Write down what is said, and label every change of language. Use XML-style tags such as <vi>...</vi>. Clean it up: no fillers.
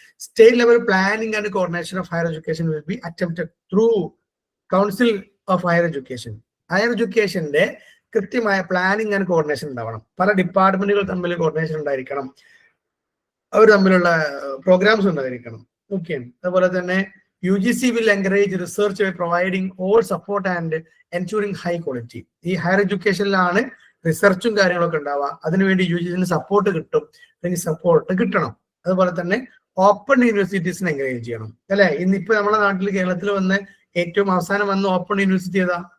<en>State level planning and coordination of higher education will be attempted through council of higher education.</en> <ml>Higher എഡ്യൂക്കേഷന്റെ കൃത്യമായ planning and coordination ഉണ്ടാവണം. പല ഡിപ്പാർട്ട്മെന്റുകൾ തമ്മിൽ coordination ഉണ്ടായിരിക്കണം, അവർ തമ്മിലുള്ള programmes ഉണ്ടായിരിക്കണം. Okay. അതുപോലെ തന്നെ</ml> <en>UGC will encourage research by providing all support and ensuring high quality.</en> <ml>ഈ ഹയർ എഡ്യൂക്കേഷനിലാണ് റിസർച്ചും കാര്യങ്ങളൊക്കെ ഉണ്ടാവുക. അതിനുവേണ്ടി UGC സപ്പോർട്ട് കിട്ടും, അല്ലെങ്കിൽ സപ്പോർട്ട് കിട്ടണം. അതുപോലെ തന്നെ ഓപ്പൺ യൂണിവേഴ്സിറ്റീസിനെ എൻകറേജ് ചെയ്യണം, അല്ലെ? ഇന്നിപ്പോ നമ്മുടെ നാട്ടിൽ കേരളത്തിൽ വന്ന് ഏറ്റവും അവസാനം വന്ന ഓപ്പൺ യൂണിവേഴ്സിറ്റി ഏതാ?</ml>